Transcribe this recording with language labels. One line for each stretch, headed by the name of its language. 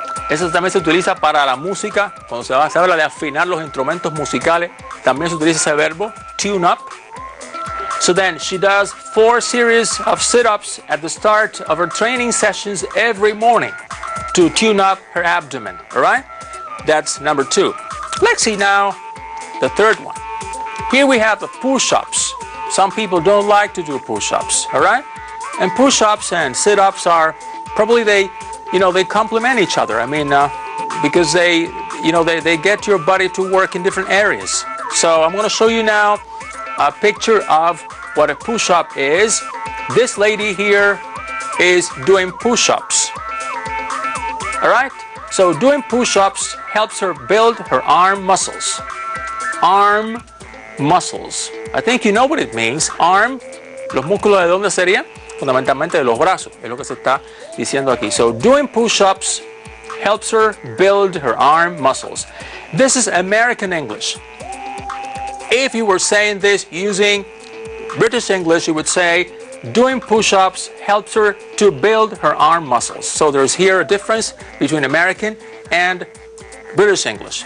Spanish: Eso también se utiliza para la música, cuando se habla de afinar los instrumentos musicales, también se utiliza ese verbo, tune up.
English: So then she does 4 series of sit-ups at the start of her training sessions every morning to tune up her abdomen. All right? That's number 2. Let's see now the third one. Here we have the push-ups. Some people don't like to do push-ups. All right? And push-ups and sit-ups are probably they complement each other. I mean, because they get your body to work in different areas. So I'm going to show you now a picture of what a push-up is. This lady here is doing push-ups. All right? So doing push-ups helps her build her arm muscles. Arm muscles. I think you know what it means.
Spanish: Arm, los músculos de dónde serían? Fundamentalmente de los brazos. Es lo que se está diciendo aquí.
English: So doing push-ups helps her build her arm muscles. This is American English. If you were saying this using British English, you would say, doing push-ups helps her to build her arm muscles. So there's here a difference between American and British English.